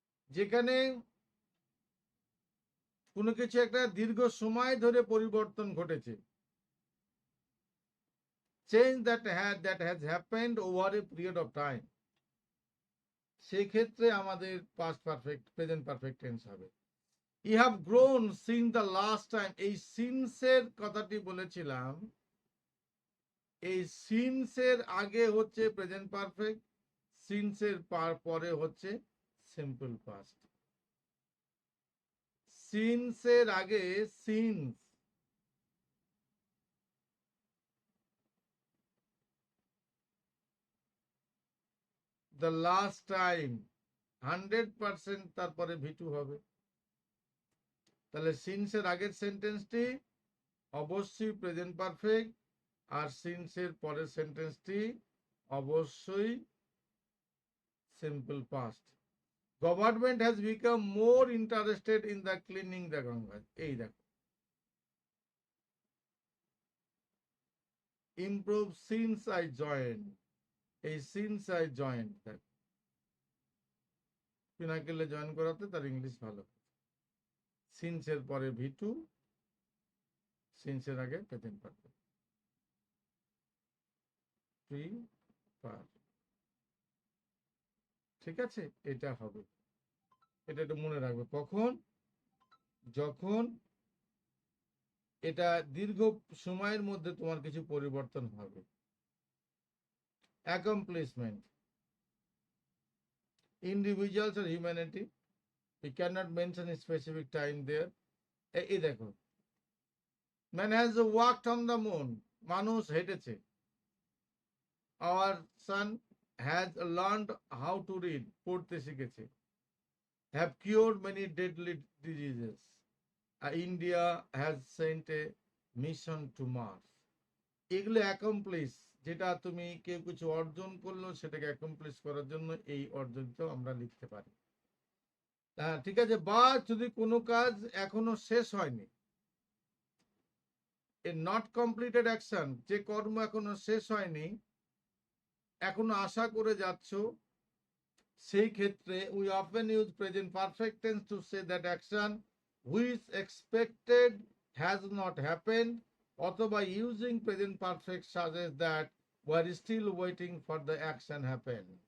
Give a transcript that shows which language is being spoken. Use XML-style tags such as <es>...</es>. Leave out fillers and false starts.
<bn>যেখানে কোনো কিছু একটা দীর্ঘ সময় ধরে পরিবর্তন ঘটেছে,</bn> <en>change that has happened over a period of time,</en> <bn>সেক্ষেত্রে আমাদের past perfect present perfect tense হবে।</bn> <en>You have grown since the last time,</en> <bn>এই since এর কথাটি বলেছিলাম, এই since এর আগে হচ্ছে প্রেজেন্ট পারফেক্ট, since এর পরে হচ্ছে সিম্পল পাস্ট। since এর আগে since,</bn> <en>the last time</en> <bn>100% তারপরে V2 হবে। তাহলে since এর আগের সেন্টেন্সটি অবশ্যই প্রেজেন্ট পারফেক্ট, আর since এর পরের সেন্টেন্সটি অবশ্যই simple past.</bn> <en>Government has become more interested in the cleaning the Ganga.</en> <bn>এই দেখো,</bn> <en>improve since I join,</en> <bn>এই</bn> <en>since I join</en> <bn>দেখো, পিনাকেলে জয়েন করাতে তার ইংলিশ ভালো। সিন্স এর পরে V2, সিন্স এর আগে প্রেজেন্ট পারফেক্ট। ঠিক আছে, এটা হবে, এটা একটু মনে রাখবে। কখন? যখন এটা দীর্ঘ সময়ের মধ্যে তোমার কিছু পরিবর্তন হবে।</bn> <en>Accomplishment, individuals আর humanity, we cannot mention a specific time there.</en> <bn>এই দেখো,</bn> <en>man has walked on the moon,</en> <bn>মানুষ হেঁটেছে।</bn> <en>our son has learned how to read,</en> <bn>পড়তে শিখেছে।</bn> <en>have cured many deadly diseases, India has sent a mission to Mars.</en> <bn>এগুলো accomplish, যেটা তুমি কেউ কিছু অর্জন করলো সেটাকে অ্যাকমপ্লিশ করার জন্য এই অর্জনটা আমরা লিখতে পারি। ঠিক আছে, বা যদি কোনো কাজ এখনো শেষ হয়নি,</bn> <en>a not completed action,</en> <bn>যে কর্ম এখনো শেষ হয়নি, এখনো আশা করে যাচ্ছ, সেই ক্ষেত্রে</bn> <en>we often use present perfect tense to say that action which expected has not happened,</en> <bn>অথবা</bn> <en>Using present perfect suggest that we are still waiting for the action happen.</en>